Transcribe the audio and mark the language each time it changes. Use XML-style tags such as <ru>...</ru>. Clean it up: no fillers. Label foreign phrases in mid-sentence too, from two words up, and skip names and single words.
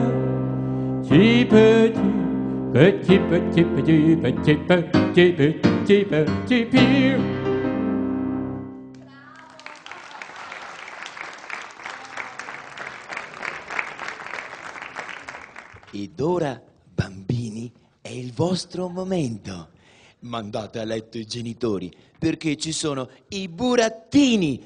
<it>cipe, cipe, cipe, cipe, cipe, cipe, cipe, cipe, cipe. Ed ora, bambini, è il vostro momento. Mandate a letto i genitori, perché ci sono i burattini.</it>